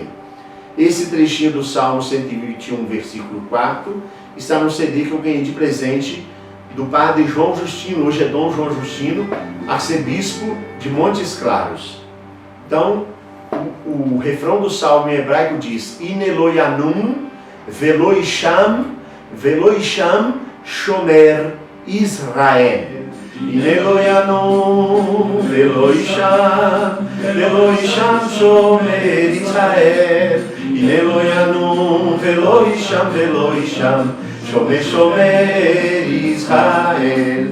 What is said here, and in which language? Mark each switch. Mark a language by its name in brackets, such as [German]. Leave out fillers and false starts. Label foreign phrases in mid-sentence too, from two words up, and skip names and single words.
[Portuguese] Esse trechinho do Salmo 121, versículo 4, está no CD que eu ganhei de presente do padre João Justino. Hoje é Dom João Justino, arcebispo de Montes Claros. Então, o refrão do salmo em hebraico diz: [Hebrew] הנה לא ינום ולא יישן שומר ישראל. הנה לא ינום ולא יישן שומר ישראל. הנה לא ינום ולא יישן שומר ישראל.